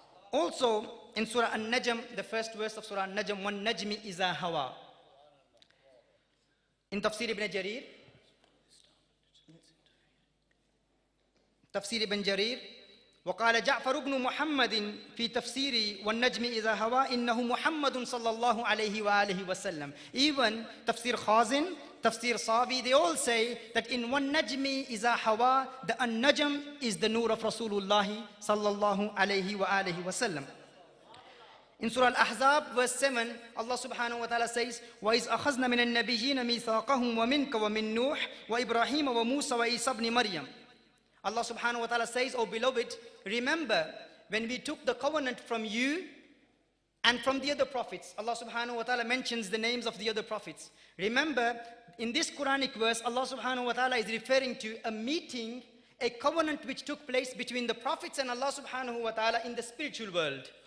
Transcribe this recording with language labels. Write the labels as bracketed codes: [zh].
[en] Also, in Surah An-Najm, the first verse of Surah An-Najm, [ar] وَالنَّجْمِ إِذَا هَوَى. [en] In Tafsir ibn Jarir, [ar] Tafsir ibn Jarir, وقال جعفر بن محمد في تفسير والنجم إذا هوى إنه محمد صلى الله عليه وآله وسلم. [en] Even Tafsir Khazin, Tafsir Savi, they all say that in [ar] وَالنَّجْمِ إِذَا هَوَى, [en] the An-Najm is the nur of Rasulullah sallallahu alayhi wa alihi wa sallam. In Surah Al-Ahzab, verse 7, Allah subhanahu wa ta'ala says, [ar] وَإِذْ أَخَذْنَا مِنَ النَّبِيِّينَ مِيثَاقَهُمْ وَمِنْكَ وَمِن نُوحٍ وَإِبْرَاهِيمَ وَمُوسَى وَعِيسَى ابْنِ مَرْيَمَ. [en] Allah subhanahu wa ta'ala says, O beloved, remember when we took the covenant from you and from the other prophets. Allah subhanahu wa ta'ala mentions the names of the other prophets. Remember, in this Quranic verse, Allah subhanahu wa ta'ala is referring to a meeting, a covenant which took place between the prophets and Allah subhanahu wa ta'ala in the spiritual world.